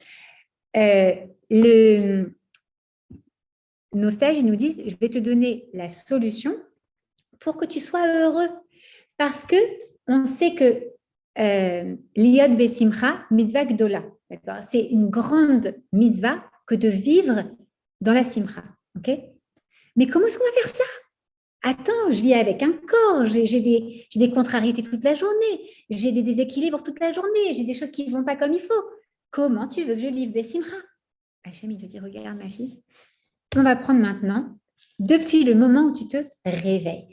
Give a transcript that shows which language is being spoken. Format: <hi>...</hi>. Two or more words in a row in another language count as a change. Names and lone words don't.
<fr>Nos sages, ils nous disent, je vais te donner la solution pour que tu sois heureux. Parce que on sait que l'</fr> <he>היות בשמחה, מצוה גדולה.</he> <fr>C'est une grande mitzvah que de vivre dans la simcha. Okay? Mais comment est-ce qu'on va faire ça? Attends, je vis avec un corps, j'ai des contrariétés toute la journée, j'ai des déséquilibres toute la journée, j'ai des choses qui ne vont pas comme il faut. Comment tu veux que je vive Besimcha? Hachem, il te dit, regarde ma fille, on va prendre maintenant, depuis le moment où tu te réveilles.</fr>